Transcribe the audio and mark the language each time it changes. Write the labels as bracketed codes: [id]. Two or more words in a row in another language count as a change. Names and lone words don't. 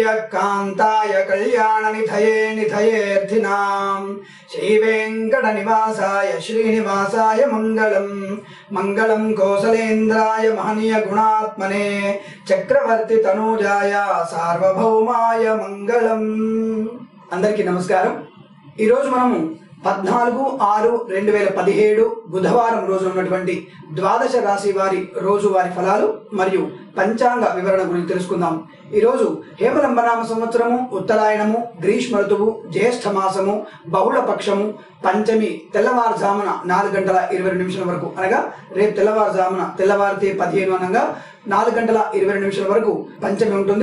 [sa] कांताय कल्याण निधये निधयेऽर्थिनां श्री वेंकट निवासाय श्रीनिवासाय मंगलम मंगलम कौसलेन्द्राय महनीय गुणात्मने चक्रवर्ती तनूजाय सार्वभौमाय मंगलम। [te] అందరికీ నమస్కారం। ఈ రోజు మనము 14/6/2017 బుధవారం రోజు ఉన్నటువంటి ద్వాదశ రాశి వారి రోజువారీ ఫలాలు మరియు పంచాంగ వివరణ గురించి తెలుసుకుందాం। ఈ రోజు హేమలంబనామ సంవత్సరము, ఉత్తరాయణము, గ్రీష్మ ఋతువు, జ్యేష్ఠ మాసము, బహుళ పక్షము, పంచమి తెల్లవారుజామున 4:22 వరకు అనగా రేపు తెల్లవారుజామున తెల్లవారితే 15 అనగా 4:22 వరకు పంచమి ఉంటుంది।